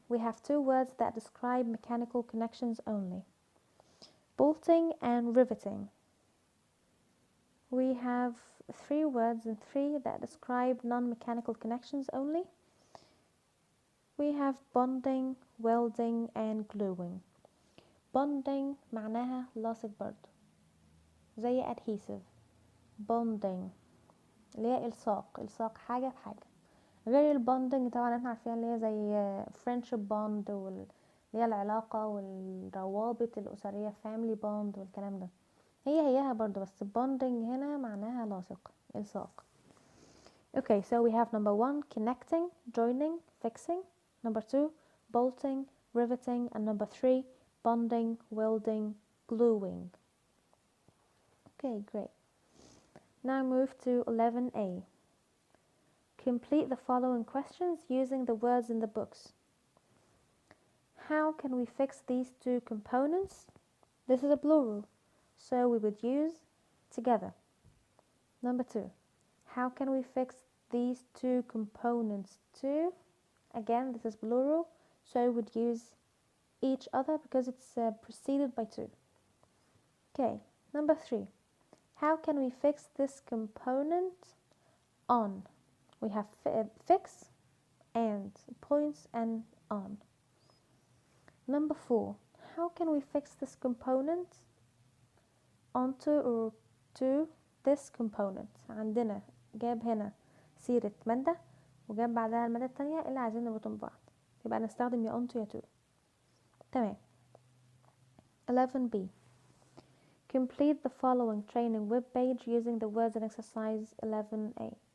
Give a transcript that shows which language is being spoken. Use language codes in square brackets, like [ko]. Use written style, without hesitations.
[en] We have two words that describe mechanical connections only. Bolting and riveting. We have three words and three that describe non-mechanical connections only. We have bonding, welding and gluing. [ar] bonding معناها لاصق برضو زي adhesive. bonding اللي هي الصاق حاجة بحاجة، غير البوندنج طبعا احنا عارفين اللي هي زي friendship bond اللي هي العلاقة والروابط الأسرية family bond والكلام ده، هيها برضو، بس bonding هنا معناها لاصق الصاق. [en] Okay, so we have number 1 connecting, joining, fixing. Number 2 bolting, riveting, and number 3 bonding, welding, gluing. Okay, great. Now move to 11A. Complete the following questions using the words in the books. How can we fix these two components? This is a plural, so we would use together. Number 2. How can we fix these two components too? Again, this is plural, so we would use each other because it's preceded by 2. Okay, number 3. How can we fix this component on? We have fix and points and on. Number 4. How can we fix this component onto or to this component? [ar] عندنا جاب هنا سيرة مادة وجاب بعدها المادة التانية اللي عايزين نربطهم ببعض، يبقى نستخدم يا onto يا to. تمام. 11B. [en] Complete the following training web page using the words in exercise 11A.